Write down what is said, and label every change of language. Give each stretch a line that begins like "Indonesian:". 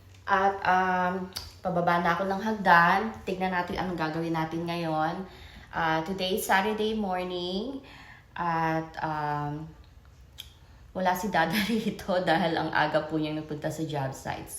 Filipino: At pababa na ako ng hagdan. Tignan natin anong gagawin natin ngayon.
English: Today is Saturday morning.
Filipino: At wala si Dada rito dahil ang aga po niyang nagpunta sa job site.